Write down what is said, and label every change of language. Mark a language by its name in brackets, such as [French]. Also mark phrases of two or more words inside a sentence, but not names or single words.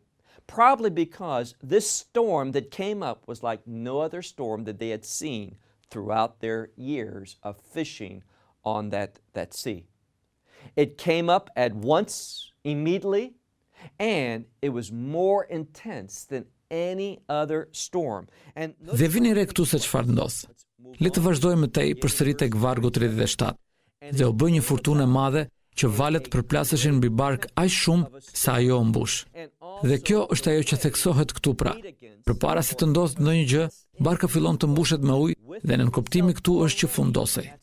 [English] Probably because this storm that came up was like no other storm that they had seen throughout their years of fishing on that sea. It came up at once, immediately, and it was more intense than any other storm. And [Albanian] dhe vini re këtu se çfarë ndodh. Le të vazhdojmë tej përsëri tek vargu 37. Dhe u bë një furtunë e madhe që valet përplaseshin mbi bark aq shumë sa ajo u mbush. Dhe kjo është ajo që theksohet këtu pra. Përpara se të ndodhë ndonjë gjë, barka fillon të mbushet me ujë dhe në kuptimi këtu është që fundosej.